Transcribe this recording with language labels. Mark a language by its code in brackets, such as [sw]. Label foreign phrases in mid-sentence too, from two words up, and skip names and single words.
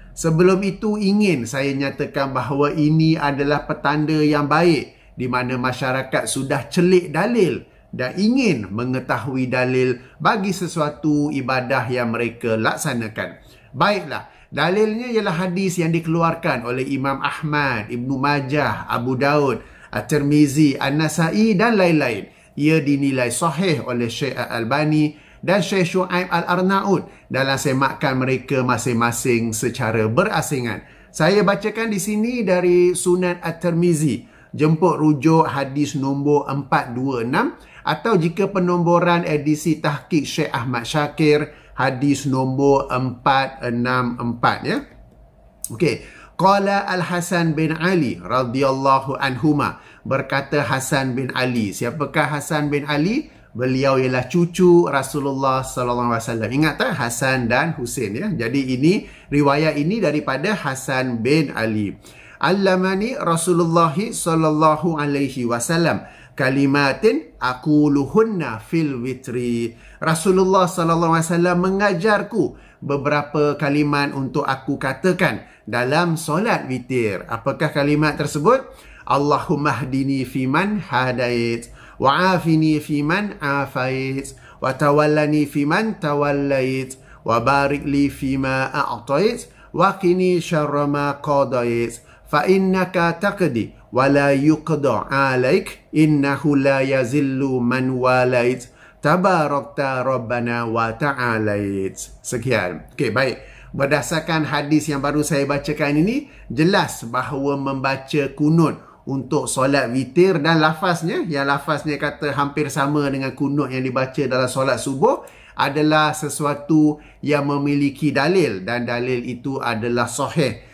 [ms] Sebelum itu ingin saya nyatakan bahawa ini adalah petanda yang baik di mana masyarakat sudah celik dalil dan ingin mengetahui dalil bagi sesuatu ibadah yang mereka laksanakan. Baiklah, dalilnya ialah hadis yang dikeluarkan oleh Imam Ahmad, Ibnu Majah, Abu Daud, At-Tirmizi, An-Nasai dan lain-lain. Ia dinilai sahih oleh Syekh Al-Albani dan Syekh Shu'aib Al-Arnaud dalam semakan mereka masing-masing secara berasingan. Saya bacakan di sini dari Sunan At-Tirmizi, jemput rujuk hadis nombor 426 atau jika penomboran edisi tahqiq Syekh Ahmad Syakir hadis nombor 464 ya. Okey, [ar] قال الحسن بن علي رضي الله عنهما, [ms] berkata Hasan bin Ali. Siapakah Hasan bin Ali? Beliau ialah cucu Rasulullah [ar] صلى الله عليه وسلم. [ms] Ingat tak, Hasan dan Husain ya. Jadi ini riwayat ini daripada Hasan bin Ali. [ar] علمني رسول الله صلى الله عليه وسلم كلمات أقولهن في الوتر. [ms] Rasulullah [ar] صلى الله عليه وسلم [ms] mengajarku beberapa kalimat untuk aku katakan dalam solat witir. Apakah kalimat tersebut? [ar] اللهم اهدني فيمن هديت وعافني فيمن عافيت وتولني فيمن توليت وبارك لي فيما أعطيت وقني شر ما قضيت فإنك تقضي ولا يقضى عليك إنه لا يذل من واليت, تباركت ربنا وتعاليت. [ms] Sekian. Okey, baik. Berdasarkan hadis yang baru saya bacakan ini, jelas bahawa membaca kunut untuk solat witir dan lafaznya, yang lafaznya kata hampir sama dengan kunut yang dibaca dalam solat subuh, adalah sesuatu yang memiliki dalil, dan dalil itu adalah sahih.